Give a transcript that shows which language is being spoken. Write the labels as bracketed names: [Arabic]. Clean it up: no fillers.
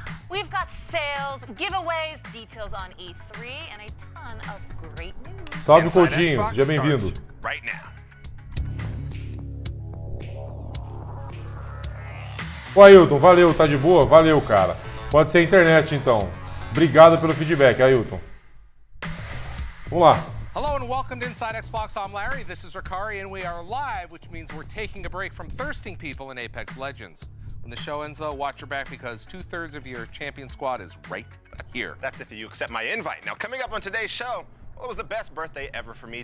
[English] We've got sales, giveaways, details on E3 and a ton of great news. [Portuguese] Salve, Coutinho, seja bem-vindo. Ô Ailton, valeu, tá de boa? Valeu, cara. Pode ser a internet então. Obrigado pelo feedback, Ailton. Vamos lá. [English] Hello and welcome to Inside Xbox. I'm Larry, this is Ricari, and we are live, which means we're taking a break from thirsting people in Apex Legends. When the show ends, though, watch your back because 2/3 of your champion squad is right here. That's if you accept my invite. Now, coming up on today's show, well, it was the best birthday ever for me.